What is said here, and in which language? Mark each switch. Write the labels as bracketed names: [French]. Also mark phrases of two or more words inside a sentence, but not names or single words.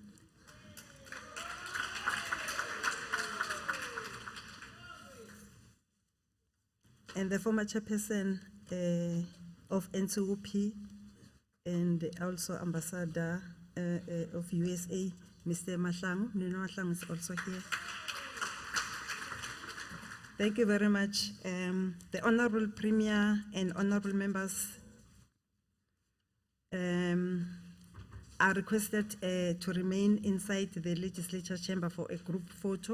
[English] And the former chairperson of NCOP and also Ambassador of USA, Mr. Mahlangu. Nino Mahlangu is also here. Thank you very much. The Honorable Premier and Honorable members are requested to remain inside the legislature chamber for a group photo.